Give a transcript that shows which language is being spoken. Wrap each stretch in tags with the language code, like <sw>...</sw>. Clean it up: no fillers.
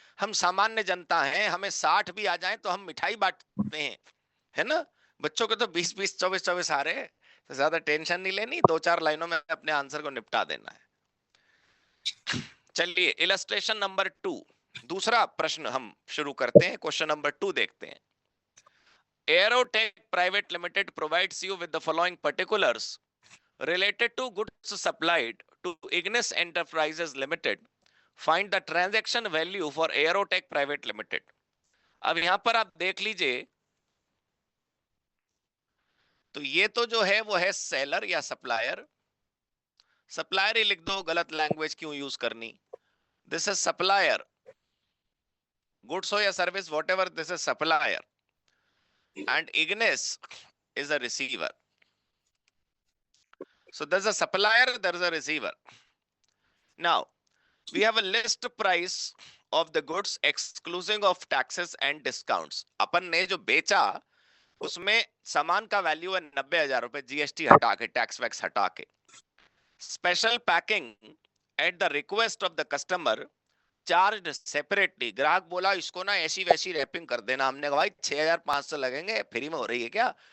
<hi>हम सामान्य जनता हैं, हमें 60 भी आ जाए तो हम मिठाई बांटते हैं, है ना। बच्चों के तो 20-20, 24-24 आ रहे हैं, तो ज्यादा टेंशन नहीं लेनी, 2-4 लाइनों में अपने आंसर को निपटा देना है। चलिए इलस्ट्रेशन नंबर 2, दूसरा प्रश्न हम शुरू करते हैं, क्वेश्चन नंबर 2 देखते हैं।</hi> <en>Aerotech Private Limited provides you with the following particulars related to goods supplied to Ignis Enterprises Limited. Find the transaction value for Aerotech Private Limited.</en> <hi>अब यहां पर आप देख लीजिए, तो ये तो जो है वो है सेलर या सप्लायर। सप्लायर ही लिख दो, गलत लैंग्वेज क्यों यूज करनी।</hi> <en>This is supplier, goods हो या service, whatever, this is supplier, and Ignis is a receiver. So there's a supplier, there's a receiver. Now we have a list price of the goods exclusive of taxes and discounts.</en> <hi>अपन ने जो बेचा उसमें सामान का value है 90,000 रुपए, GST हटा के, टैक्स वैक्स हटा के।</hi> <en>Special packing at the request of the customer charge separately.</en> <hi>ग्राहक बोला इसको ना ऐसी वैसी रैपिंग कर देना, हमने कहा भाई 6,500 लगेंगे, फ्री में हो रही है क्या?</hi>